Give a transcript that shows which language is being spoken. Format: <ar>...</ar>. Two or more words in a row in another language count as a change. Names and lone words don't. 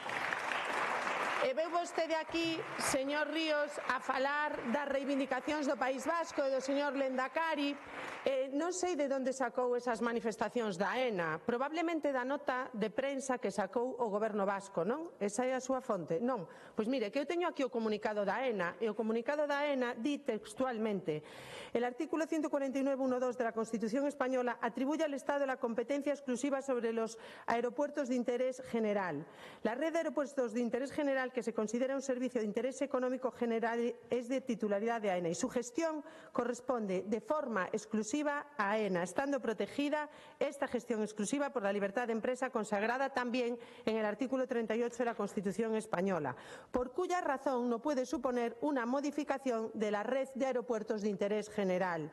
<gl>E veu vostede aquí, señor Ríos, a falar das reivindicacións do País Vasco e do señor Lendakari. Non sei de onde sacou esas manifestacións da AENA. Probablemente da nota de prensa que sacou o goberno vasco, non? Esa é a súa fonte? Non. Pois mire, que eu teño aquí o comunicado da AENA, e o comunicado da AENA di textualmente:</gl> <es>el artículo 149.1.2 de la Constitución española atribuye al Estado la competencia exclusiva sobre los aeropuertos de interés general. La red de aeropuertos de interés general, que se considera un servicio de interés económico general, es de titularidad de AENA y su gestión corresponde de forma exclusiva a AENA, estando protegida esta gestión exclusiva por la libertad de empresa consagrada también en el artículo 38 de la Constitución española, por cuya razón no puede suponer una modificación de la red de aeropuertos de interés general.</es>